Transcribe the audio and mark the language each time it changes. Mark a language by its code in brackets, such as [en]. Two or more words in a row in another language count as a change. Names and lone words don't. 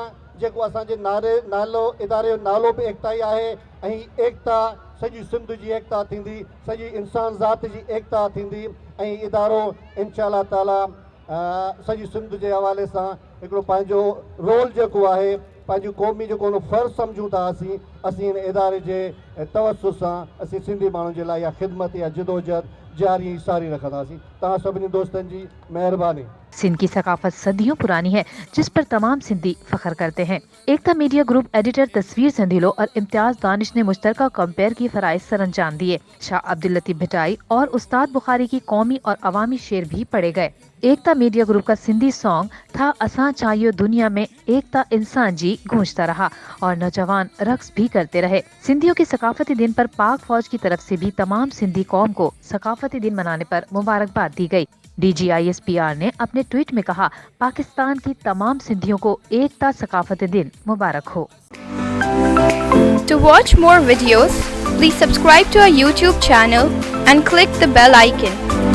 [sd] जेको असांजे नालो इदारे जो नालो बि एकता ई आहे ऐं एकता सॼी सिंध जी एकता थींदी, सॼी इंसान ज़ात जी एकता थींदी ऐं इदारो [ar] إن شاء الله تعالى [sd] सॼी सिंध जे हवाले सां हिकिड़ो पंहिंजो रोल जेको आहे पंहिंजी क़ौमी जेको फ़र्ज़ु सम्झूं था असीं हिन इदारे जे तवसुस सां असीं सिंधी माण्हुनि जे लाइ इहा ख़िदमत या जिदोजहद जारी सारी रखंदासीं। तव्हां सभिनी दोस्तनि जी महिरबानी। [ur] سندھ کی ثقافت صدیوں پرانی ہے جس پر تمام سندھی فخر کرتے ہیں. ایکتا میڈیا گروپ ایڈیٹر تصویر سندیلو اور امتیاز دانش نے مشترکہ کمپیئر کی فرائض سر انجام دیے. شاہ عبداللطیف بھٹائی اور استاد بخاری کی قومی اور عوامی شعر بھی پڑھے گئے. ایکتا میڈیا گروپ کا سندھی سانگ تھا اساں چاہیو دنیا میں ایکتا انسان جی گونجتا رہا اور نوجوان رقص بھی کرتے رہے. سندھیوں کے ثقافتی دن پر پاک فوج کی طرف سے بھی تمام سندھی قوم کو ثقافتی دن منانے پر مبارکباد دی گئی. DGISPR نے اپنے ٹویٹ میں کہا، پاکستان کی تمام سندھیوں کو ایکتا ثقافتی دن مبارک ہو. [en] To watch more videos, please subscribe to our YouTube channel and click the bell icon.